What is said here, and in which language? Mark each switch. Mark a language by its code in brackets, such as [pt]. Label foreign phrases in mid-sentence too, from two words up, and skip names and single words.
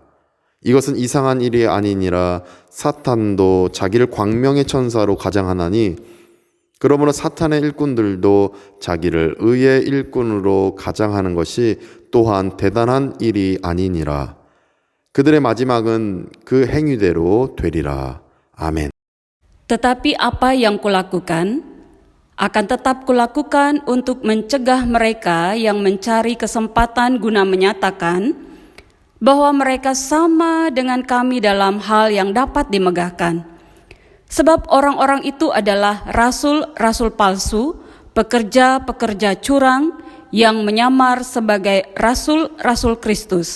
[ko] 이것은 이상한 일이 아니니라. 사탄도 자기를 광명의 천사로 가장하나니 그러므로 사탄의 일꾼들도 자기를 의의 일꾼으로 가장하는 것이 또한 대단한 일이 아니니라. 그들의 마지막은 그 행위대로 되리라. 아멘. [id] Tetapi apa yang kulakukan, akan tetap kulakukan untuk mencegah mereka yang mencari kesempatan guna menyatakan bahwa mereka sama dengan kami dalam hal yang dapat dimegahkan. Sebab orang-orang itu adalah rasul-rasul palsu, pekerja-pekerja curang yang menyamar sebagai rasul-rasul Kristus.